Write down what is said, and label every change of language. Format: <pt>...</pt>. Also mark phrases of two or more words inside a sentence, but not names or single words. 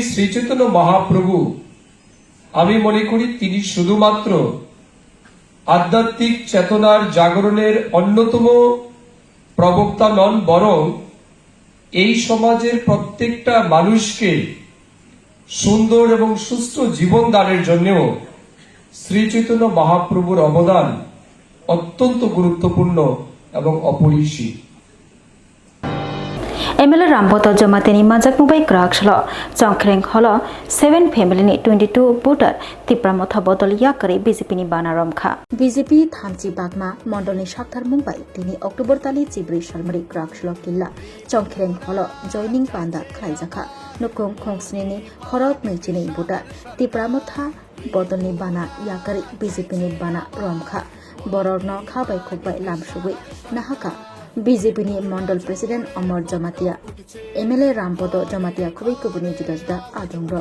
<bn>শ্রী চৈতন্য মহাপ্রভু, আমি মনে করি তিনি শুধুমাত্র আধ্যাত্মিক চেতনার জাগরণের অন্যতম প্রবক্তা নন, বরং এই সমাজের প্রত্যেকটা মানুষকে সুন্দর এবং সুস্থ জীবন দানের জন্যও শ্রী চৈতন্য মহাপ্রভুর অবদান অত্যন্ত গুরুত্বপূর্ণ এবং অপরিসীম।</bn> <trp>MLA Ramboto Jamatini Majak Mubai Krakshlo Chongkreng Holo 7 family ni 22 voter Tipramotha Bodol Yakari BJP ni Banaram Kha BJP Thamchi Bagma Mondolni Shakthar Mumbai Tini October Tali Chibri Shalmari Krakshlo Killa Chongkreng Holo joining Panda Khlaijaka Nukung Khongsnini Horok Nichini voter Tipramotha Bodolni Bana Yakari BJP ni Bana Romkha Bororno Khabai Khukbai Lamshubi Nahaka BJP ni</trp> <en>Mandal President</en> <trp>Amar Jamatia, MLA Ramboto Jamatia Kubi Kubuni Judajda Adungro.</trp>